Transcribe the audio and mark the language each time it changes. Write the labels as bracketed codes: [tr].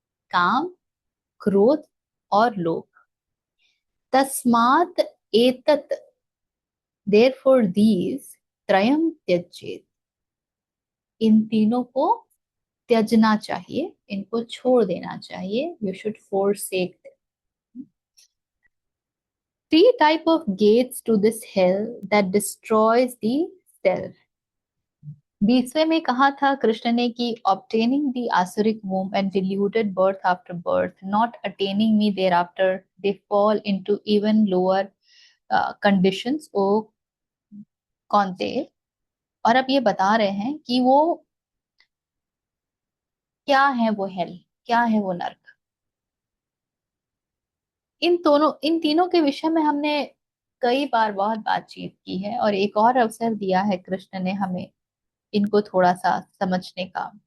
[hi] काम, क्रोध और लोभ। तस्मात् एतत्, देयरफॉर दीज, त्रयम त्यजेत, इन तीनों को त्यजना चाहिए, इनको छोड़ देना चाहिए। [en] You should forsake them. Three type of gates to this hell that destroys the self. [hi] 20वें में कहा था कृष्ण ने कि [en] obtaining the asuric womb and deluded birth after birth, not attaining me thereafter, they fall into even lower conditions. [hi] ओ कौनते, और अब ये बता रहे हैं कि वो क्या है, वो हेल क्या है, वो नर्क। इन तीनों के विषय में हमने कई बार बहुत बातचीत की है, और एक और अवसर दिया है कृष्ण ने हमें इनको थोड़ा सा समझने का।